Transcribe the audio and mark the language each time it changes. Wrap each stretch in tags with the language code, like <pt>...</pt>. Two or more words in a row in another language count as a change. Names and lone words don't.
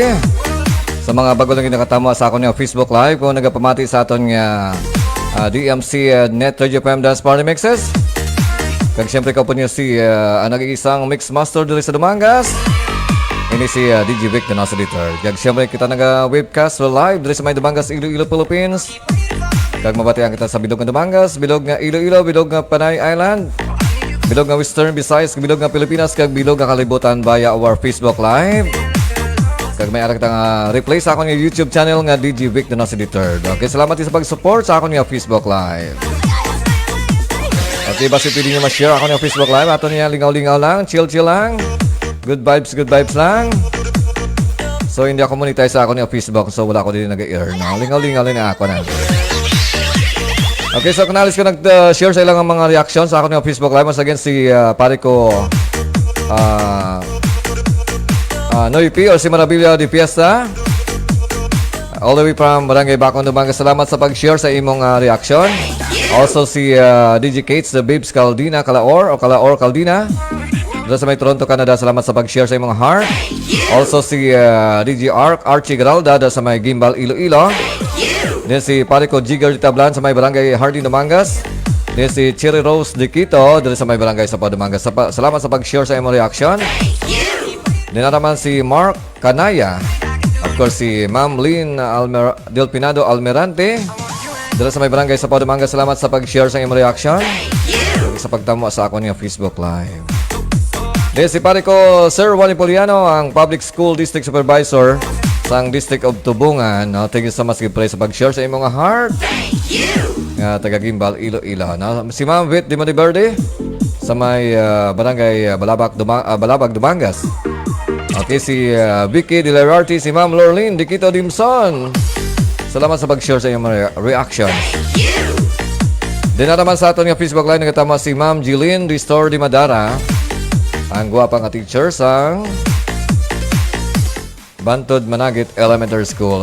<hil>Sa mga bago lang nakatama sa akong Facebook Live, kung nagapamati sa aton nga DMC Net Radio FM Dance Party Mixes. Kag siyempre ka po niyo si nag-iisang</hil> <en>Mix Master</en> <hil>dito sa Dumangas. Ini si DJ Vic Donoso the Third. Kag siyempre kita nag-webcast live dito sa may Dumangas, Iloilo, Philippines. Kag mabatian kita sa bilog ng Dumangas, bilog nga Iloilo, bilog nga Panay Island, bilog nga Western Visayas, bilog nga Pilipinas, kag bilog nga kalibutan</hil> <en>via our</en> <hil>Facebook Live. Kag may arak replay sa akong YouTube channel nga DJ Vic Donoso the Third. Okay, salamat sa pag-support sa akong Facebook Live. Okay, basta pwede nyo ma-share ako ng Facebook Live. Ato niya lingaw-lingaw lang, chill-chill lang.</hil> <en>Good vibes lang.</en> <tl>So, hindi ako monetize sa ako ng Facebook.</tl> <hil>So, wala ko din nag-earn. Lingaw-lingaw lang ako na. Okay, so kanalis ko nag-share sa ilang mga reaction sa akin ng Facebook Live.</hil> <en>Once again,</en> <hil>si pare ko Noy P or si Marabilia de Fiesta.</hil> <en>All the way from Barangay Bacon, Dumangas.</en> <hil>Salamat sa pag-share sa imong reaction. Also si DJ Kates, the Babes Caldina, Kalaor Caldina.</hil> <tl>Doon sa may Toronto, Canada.</tl> <hil>Salamat sa pag-share sa imong heart.</hil> <tl>Also si DJ Archie Garalda doon sa may Gimbal, Iloilo.</tl> <hil>Then si pare ko Jigger Tablan sa may Barangay Hardin, Dumangas.</hil> <tl>Then si Cherry Rose de Quito doon sa may Barangay Sapa, Dumangas.</tl> <hil>Salamat sa pag-share sa imong reaction. Then naman si Mark Canaya.</hil> <en>Of course si Ma'am Lynn Del Pinado Almerante.</en> <tl>Doon sa may</tl> <hil>Barangay Sapa, Dumangas. Salamat sa pag-share sa imong reaction. Sa pagtamo sa ako niya Facebook Live. Then si pare ko Sir Juan Ipoliano, ang Public School District Supervisor sa District of Tubungan. No?</hil> <en>Thank you so much</en> <hil>sa pag-share sa imong heart. Taga Gimbal, Iloilo. No? Si Ma'am Vit Dimodiberde sa may Barangay Balabag, Dumangas. Okay, si Vicky Dilararte, si Ma'am Lorlene Dikito Dimson. Salamat sa pag-share sa iyong reaction. Din naman sa aton nga Facebook Live nagkatama si Ma'am Jillian Ristor Di Madara, ang guwapang teacher sa Bantod Managit Elementary School.</hil>